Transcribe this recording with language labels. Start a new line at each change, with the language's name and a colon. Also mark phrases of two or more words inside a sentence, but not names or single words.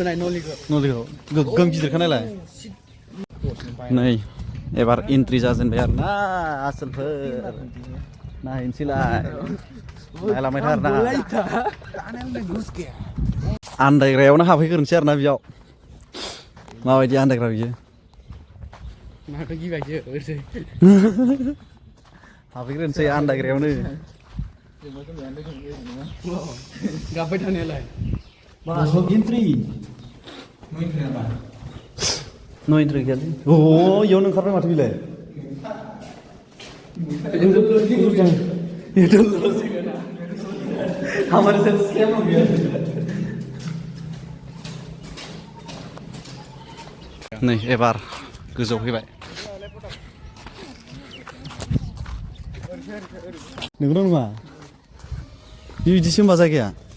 Bodo: गोग्गोम गिदिरखा नायलाय नै एबार एन्ट्रि जाजेनबाय आरोना आसोलफोर नायनोसैलाय नायलांबाय था आरोना आन्दायग्रायावनो हाबहैग्रोनोसै आरोना बेयाव माबायदि आन्दायग्रा बियो हाबहैग्रोनोसै आन्दायग्रायावनो गाबबाय थानायालाय
English: entry no entry
Bodo: गैयालै अ इयावनो ओंखारबाय माथो बिलाय
Hindi: हमारे साथ स्कैम हो गया
Bodo: नै एबार गोजौआव फैबाय नोंगौ नङा बिदिसो होनबा जायगाया